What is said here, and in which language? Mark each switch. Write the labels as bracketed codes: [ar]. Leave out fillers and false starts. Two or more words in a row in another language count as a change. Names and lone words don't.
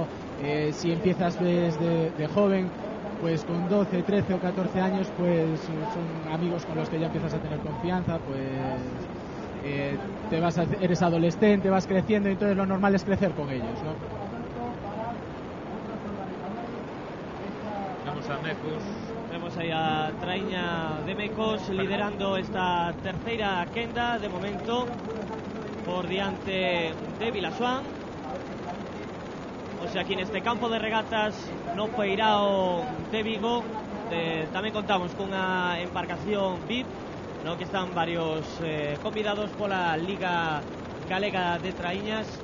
[es] Si empiezas desde de joven, pues con 12, 13 o 14 años, pues son amigos con los que ya empiezas a tener confianza, pues eres adolescente, vas creciendo, y entonces lo normal es crecer con ellos, ¿no? [gl] Vamos a Mecos. Vemos aí a Traíña de Mecos liderando esta terceira quenda de momento por diante de Vilaxoán. [es] O sea, [gl] aquí neste campo de regatas no Peirao de Vigo tamén contamos cunha embarcación VIP, no que están varios convidados pola Liga Galega de Traíñas.